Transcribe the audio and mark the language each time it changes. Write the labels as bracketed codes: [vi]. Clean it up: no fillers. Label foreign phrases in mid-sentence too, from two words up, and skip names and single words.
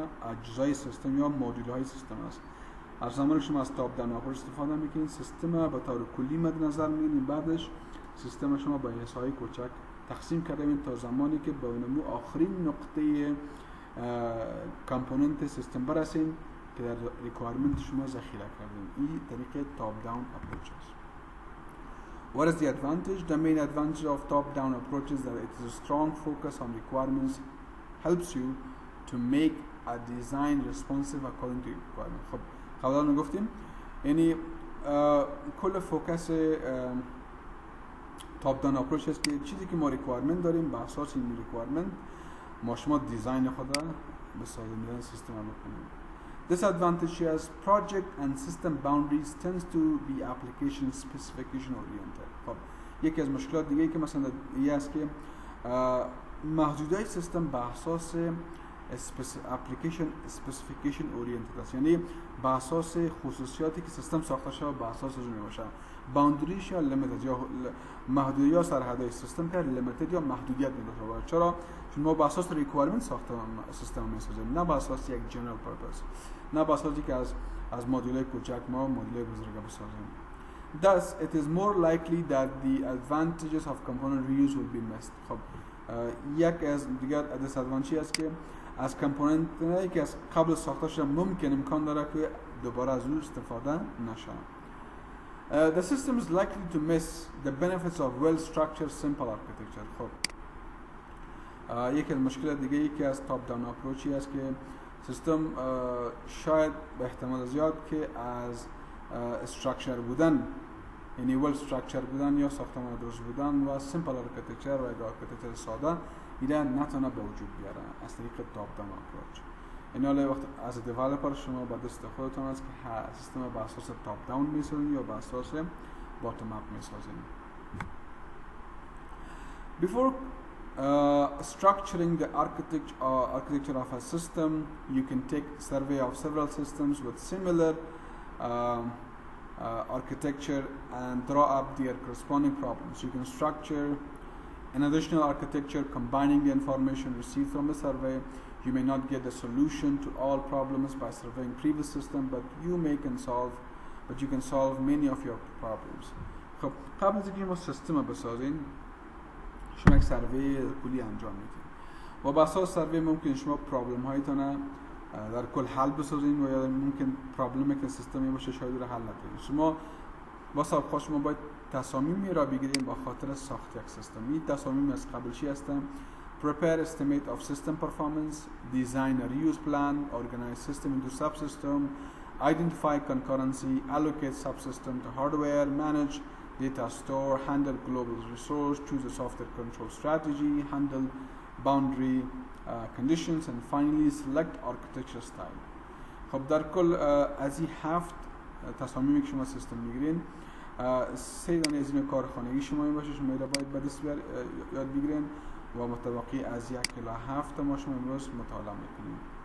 [fa] اجزای سیستم یا مدول‌های سیستم است. هر زمانی شما از [en] top down approach [fa] استفاده میکنید سیستم به طور کلی مد نظر میگیرید، بعدش سیستم شما به حصه‌های کوچک تقسیم کرده می‌بینید تا زمانی که به اونمو آخرین نقطه کامپوننت سیستم برسید که در ریکوایرمنت شما ذخیره کردین. این طریقه [en] top down approach [fa] است. [en] What is the advantage? The main advantage of top-down approach is that it is a strong focus on requirements, helps you to make a design responsive according to requirement. [fa] خب قبلا گفتیم یعنی کل فوکس [en] top down approach [fa] است که چیزی که ما ریکوایرمنت داریم به اساس این ریکوایرمنت ما شما دیزاین خود را بسازیم، دیزاین سیستم رو بکنیم. [en] Disadvantage is project and system boundaries tends to be application specification oriented. [fa] خب یکی از مشکلات دیگه که مثلا این است که محدودیت سیستم به اساس [en] application specification oriented [fa] است، یعنی به اساس خصوصیاتی که سیستم ساخته شده به اساس اون باشه. باوندریش یا لیمیتد یا محدودیت یا سرحدهای سیستم که لیمیتد یا محدودیت می‌داره. چرا؟ چون ما به اساس ریکوایرمنت ساخته سیستم می‌سازیم، نه به اساس یک [en] general purpose, [fa] نه به اساسی که از مدل‌های کوچک ما مدل‌های بزرگ بسازیم. [en] Thus, it is more likely that the advantages of component reuse will be missed. [fa] خب یک از دیگر disadvantage است که از کامپوننت‌هایی که از قبل ساخته شده ممکن امکان داره که دوباره از او استفاده نشه. [en] The system is likely to miss the benefits of well-structured simple architecture. [fa] خب یک از مشکلات دیگه ای که از [en] top down approach [fa] است که سیستم شاید به احتمال زیاد که از استراکچر بودن یعنی [en] well structure [fa] بودن یا ساختمان درست بودن و [en] simple architecture [fa] و آرکیتکچر ساده اینا نتونه به وجود بیاره از طریق [en] top down approach. [fa] این حالا وقت از دیولپر شما با دست خودتون است که سیستم به اساس [en] top down [fa] میسازین یا به اساس [en] bottom up [fa] میسازین. [en] Before structuring the architecture of a system, you can take survey of several systems with similar architecture and draw up their corresponding problems. You can structure an additional architecture combining the information received from the survey. You may not get the solution to all problems by surveying previous system, but you can solve many of your problems. [fa] خب قبل از اینکه ما سیستم بسازین شما یک سروی کلی انجام میدید و با اساس سروی ممکن شما پرابلم هایتون در کل حل بسازین و یا ممکن پرابلمی که سیستمی باشه شاید رو حل نکنید. شما با سابقه شما باید تصامیمی را بگیرید با خاطر ساخت یک سیستم. این تصامیم از قبل چی هستن؟ [en] Prepare estimate of system performance, design a reuse plan, organize system into subsystem, identify concurrency, allocate subsystem to hardware, manage data store, handle global resource, choose a software control strategy, handle boundary conditions, and finally select architecture style. [fa] خب در کل از این 7 تصامیمی که شما سیستم میگیرین 3 دانه از این کارخانگی شما باشه، شما را باید به دست یاد بگیرین و متوقع از 1 الی 7 ما شما امروز مطالعه میکنیم.